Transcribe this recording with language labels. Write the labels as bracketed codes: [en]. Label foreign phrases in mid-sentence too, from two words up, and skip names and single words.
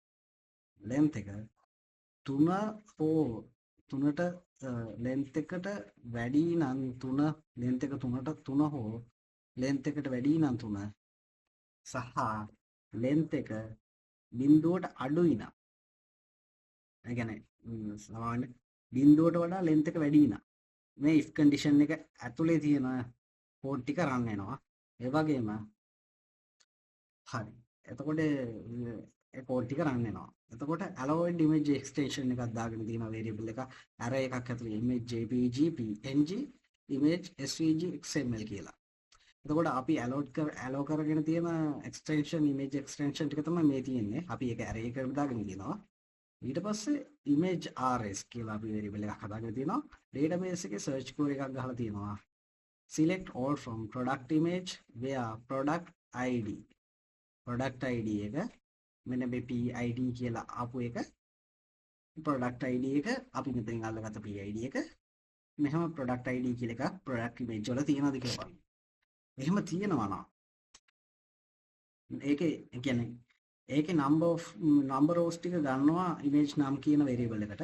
[si] 3 හෝ 3ට length එකට වැඩි නම් 3 length එක 3 හෝ length එකට වැඩි නම් 3 සහ length එක බිඳුවට අඩුයි නම් ඒ කියන්නේ සාමාන්‍ය බිඳුවට වඩා length එක වැඩි නම් මේ [en] if condition [si] එක ඇතුලේ තියෙන code ටික run වෙනවා ඒ වගේම හරි එතකොට ඒ code ටික run වෙනවා එතකොට [en] allowed image extension [si] එකක් දාගෙන තියෙනවා variable එක array එකක් ඇතුලේ [en] image jpg png image svg xml [si] කියලා එතකොට අපි allow කරගෙන තියෙන extension [en] image extension [si] ටික තමයි මේ තියෙන්නේ අපි ඒක array එකකට දාගෙන තියෙනවා ඊට පස්සේ [en] image rs [si] කියලා අපි variable එකක් හදාගෙන තියෙනවා database එකේ [en] search query [si] එකක් ගහලා තියෙනවා [en] select all from product image where product id [si] එක මෙන්න මේ PID කියලා ආපු එක [en] product id [si] එක අපි මෙතනින් අල්ලගත්ත PID එක මෙහෙම [en] product id [si] කියලා එකක් [en] product image [si] වල තියෙනවද කියලා බලන්න. එහෙම තියෙනවා නම් ඒකේ [en] number rows [si] ටික ගන්නවා image නම් කියන variable එකට.